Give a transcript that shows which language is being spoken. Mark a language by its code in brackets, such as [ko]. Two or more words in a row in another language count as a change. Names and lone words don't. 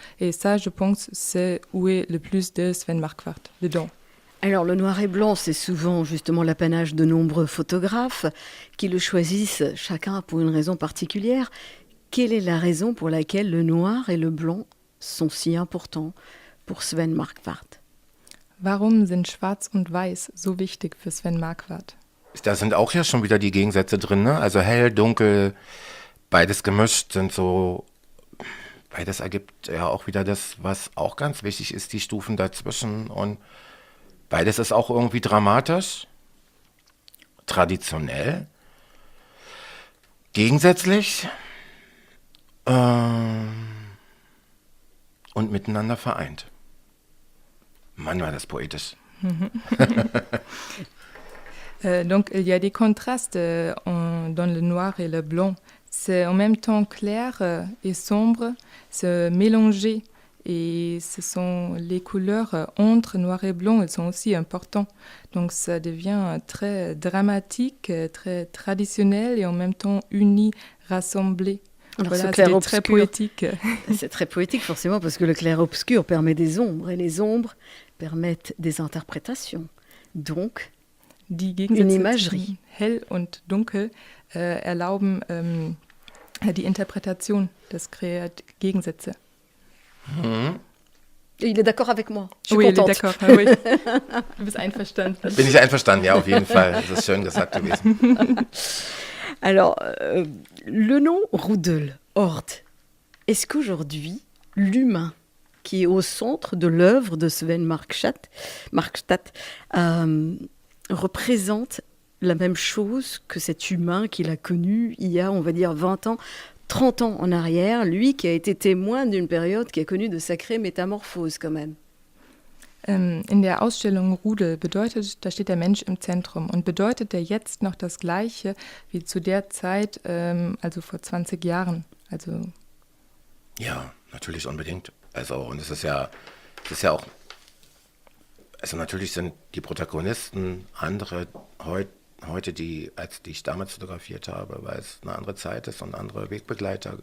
[fr] Et ça, je pense, c'est où est le plus de Sven Marquardt dedans. Alors le noir et blanc, c'est souvent justement l'apanage de nombreux photographes qui le choisissent chacun pour une raison particulière. Quelle est la raison pour laquelle le noir et le blanc sont si importants pour Sven Marquardt? [de] Warum sind Schwarz und Weiß so wichtig für Sven Marquardt? Da sind auch ja schon wieder die Gegensätze drin, ne? Also hell, dunkel, beides gemischt sind so, beides ergibt ja auch wieder das, was auch ganz wichtig ist, die Stufen dazwischen, und beides ist auch irgendwie dramatisch, traditionell, gegensätzlich und miteinander vereint. Mann, war das poétisch. [fr] Donc, il y a des contrastes dans le noir et le blanc. C'est en même temps clair et sombre, se mélanger. Et ce sont les couleurs entre noir et blanc, elles sont aussi importantes. Donc, ça devient très dramatique, très traditionnel et en même temps uni, rassemblé. Alors, Voilà, ce c'est clair-obscur, très poétique. c'est très poétique forcément parce que le clair-obscur permet des ombres et les ombres permettent des interprétations. Donc, [de] Die [fr] une [de] Gegensätze [fr] imagerie. [de] zwischen hell und dunkel erlauben die Interpretation des Gegensätze. [fr] Et il est d'accord avec moi. Je suis Oui, il est contente. d'accord. Oui. [de] Du bist einverstanden. Bin ich einverstanden, ja, auf jeden Fall. Das ist schön gesagt gewesen. [fr] Alors, le nom Rudel, Horde, est-ce qu'aujourd'hui, l'humain qui est au centre de l'œuvre de Sven Marquardt représente la même chose que cet humain qu'il a connu il y a, on va dire, 20 ans, 30 ans en arrière, lui qui a été témoin d'une période qui a connu de sacrées métamorphoses quand même. [de] In der Ausstellung Rudel bedeutet, da steht der Mensch im Zentrum. Und bedeutet er jetzt noch das Gleiche wie zu der Zeit, also vor 20 Jahren? Also Ja, natürlich unbedingt. Also, und es ist ja auch, also natürlich sind die Protagonisten andere heute, als die ich damals fotografiert habe, weil es eine andere Zeit ist und andere Wegbegleiter.